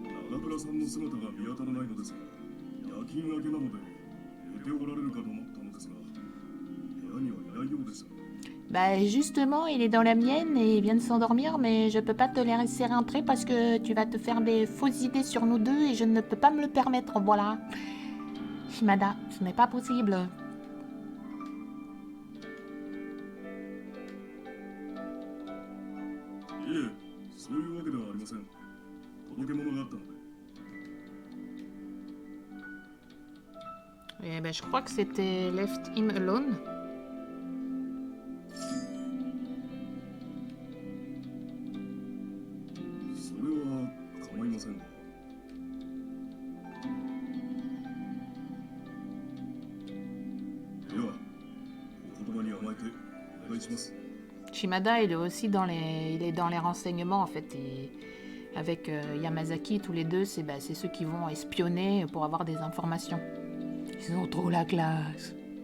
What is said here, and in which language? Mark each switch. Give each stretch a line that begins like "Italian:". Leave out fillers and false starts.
Japanese: 長倉さんの姿が見当たらないのですが、夜勤明けなので寝ておられるかと思ったのですが、部屋にはいないようです。
French: Bah justement, il est dans la mienne et il vient de s'endormir, mais je peux pas te les laisser rentrer parce que tu vas te faire des fausses idées sur nous deux et je ne peux pas me le permettre, voilà. Shimada, ce n'est pas possible.
Japanese: いえ、そういうわけではありません。届け物があったので。
French: Eh ben, je crois que c'était
English: Left Him Alone.
Japanese: それは構いませんが。では、お言葉に甘えてお願いします。
French: Shimada, il est aussi dans les renseignements en fait. Et avec Yamazaki, tous les deux, c'est ceux qui vont espionner pour avoir des informations. Ils ont trop la classe.